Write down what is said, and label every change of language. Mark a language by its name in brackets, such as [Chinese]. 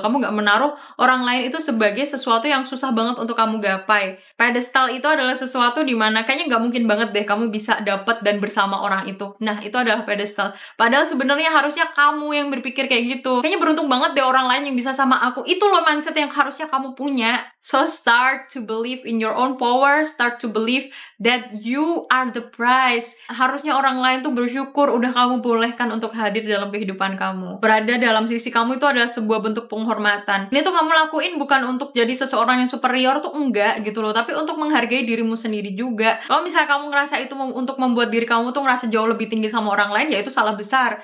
[Indonesian] Kamu nggak menaruh orang lain itu sebagai sesuatu yang susah banget untuk kamu gapai. Pedestal itu adalah sesuatu dimana kayaknya nggak mungkin banget deh kamu bisa dapet dan bersama orang itu. Nah, itu adalah pedestal. Padahal sebenarnya harusnya kamu yang berpikir kayak gitu. Kayaknya beruntung banget deh orang lain yang bisa sama aku. Itu loh mindset yang harusnya kamu punya. [English] So start to believe in your own power, start to believe that you are the prize. [Indonesian] Harusnya orang lain tuh bersyukur udah kamu bolehkan untuk hadir dalam kehidupan kamu. Berada dalam sisi kamu itu adalah sebuah bentuk penghormatan. Ini tuh kamu lakuin bukan untuk jadi seseorang yang superior, tuh enggak gitu loh, tapi untuk menghargai dirimu sendiri juga. Kalau misalnya kamu ngerasa itu untuk membuat diri kamu tuh ngerasa jauh lebih tinggi sama orang lain, ya itu salah besar.